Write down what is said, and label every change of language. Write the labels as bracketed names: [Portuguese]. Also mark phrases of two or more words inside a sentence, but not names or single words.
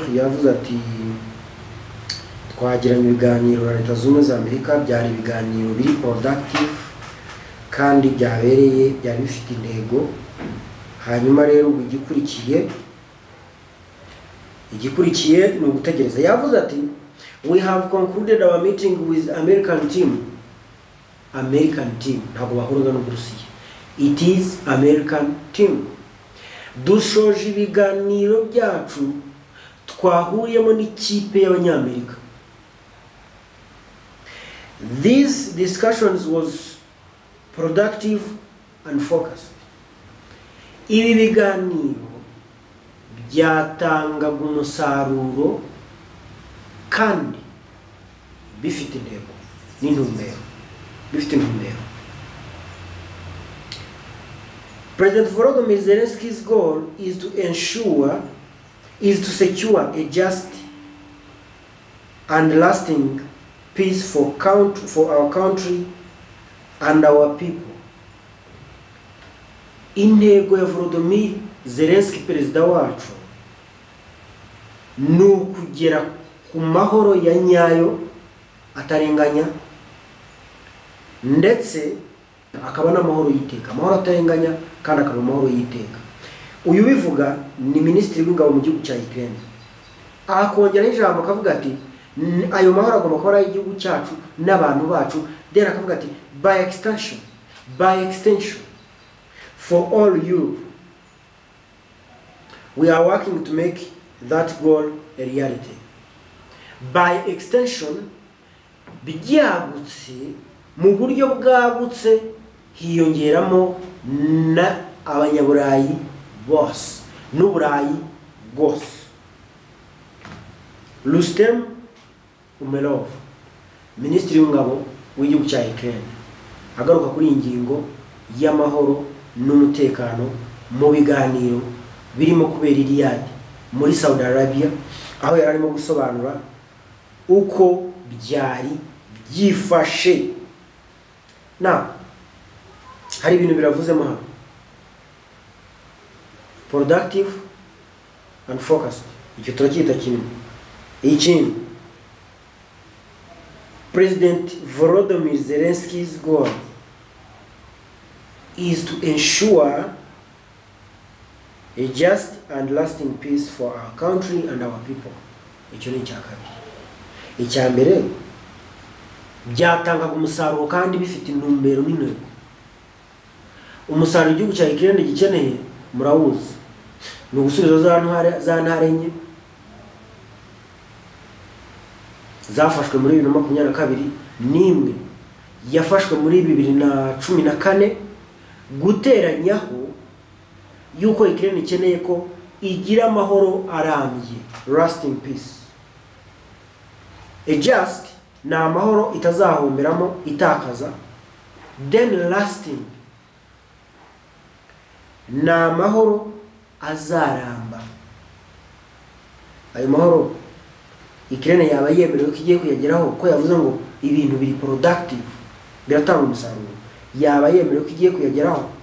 [Kinyarwanda] Yavuze ati, twagiranye ibiganiro na Leta Zunze za Amerika, byari ibiganiro biri productive kandi byari bifite intego. Hanyuma rero igikurikiye ni ugutegereza. Yavuze ati, [English] we have concluded our meeting with American team, [Kinyarwanda] ntabwo bahuraga n'Uburusiya, [English] it is American team. [Kinyarwanda] Dushoje ibiganiro byacu twahuriyemo n'ikipe y'Abanyamerika. [English] These discussions was productive and focused. [Kinyarwanda] Ibi biganiro byatangaga umusaruro kandi bifite intego n'intumbero, [English] President Volodymyr Zelensky's goal is to secure a just and lasting peace for our country and our people. [Kinyarwanda] Intego ya Volodymyr Zelensky, perezida wacu, ni ukugera ku mahoro ya nyayo atarenganya, ndetse akaba n'amahoro yiteka, amahoro atarenganya kandi akaba amahoro yiteka. Uyu bivuga ni minisitiri w'ingabo mu gihugu cya Ukraine. Akongera ijambo akavuga ati, ayo mahoro agomba kuba ari igihugu cyacu n'abantu bacu. Then akavuga ati, [English] by extension for all Europe, we are working to make that goal a reality. By extension, [Kinyarwanda] byagutse mu buryo bwagutse, hiyongeramo na abanyaburayi bose n'uburayi bwose. Rustem Umerov, minisitiri w'ingabo w'igihugu cya Ukraine, agaruka kuri ingingo y'amahoro n'umutekano mu biganiro birimo kubera Riyadh muri Saudi Arabia, aho yari arimo gusobanura uko byari byifashe. Hari ibintu biravuzemo hano, [English] productive and focused. [Kinyarwanda] Icyo turacyita kimwe. Ikindi, [English] President Volodymyr Zelensky's goal is to ensure a just and lasting peace for our country and our people. [Kinyarwanda] Icyo ni icyakabiri. Icyambere, byatangaga umusaruro kandi bifite intumbero n'intego. Umusaruro igihugu cya Ukraine gikeneye murawuzi, ni ugusubiza za ntara enye zafashwe muri 2022, n'imwe yafashwe muri 2014, guteranyaho yuko Ukraine ikeneye ko igira amahoro arambye, [English] lasting peace. A just [Kinyarwanda] ni amahoro itazahomberamo itakaza, [English] then lasting [Kinyarwanda] ni amahoro azaramba. Ayo mahoro Ukraine yaba yemerewe ko igiye kuyageraho, ko yavuze ngo ibintu biri productive biratanga umusaruro, yaba yemerewe ko igiye kuyageraho?